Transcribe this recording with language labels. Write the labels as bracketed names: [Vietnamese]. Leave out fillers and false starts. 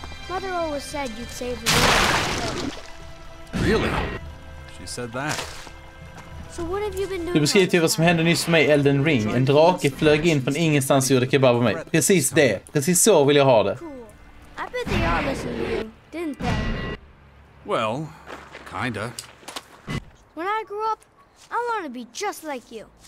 [English] Mother always said you'd save the world. Really? She said that. So what have you been doing? [Swedish] Du beskriver till vad som hände nyss för mig i Elden Ring. En drake flög in från ingenstans och gjorde kebab av mig. Precis det. Precis så vill jag ha det. [English] Cool. I bet they all listened to you, didn't they? Well, kinda. When I grow up, I want to be just like you.